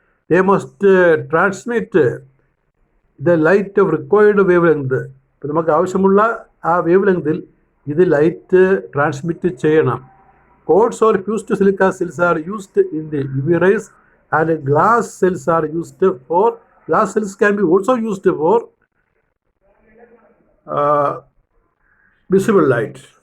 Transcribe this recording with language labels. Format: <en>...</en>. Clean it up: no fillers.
<en>They must transmit the light of required wavelength.</en> <ml>ഇപ്പോൾ നമുക്ക് ആവശ്യമുള്ള ആ വേവ് ലെങ്തിൽ ഇത് ലൈറ്റ് ട്രാൻസ്മിറ്റ് ചെയ്യണം.</ml> <en>Codes or fused silica cells are used in the UV rays, and glass cells are used for, glass cells can be also used for visible light.</en>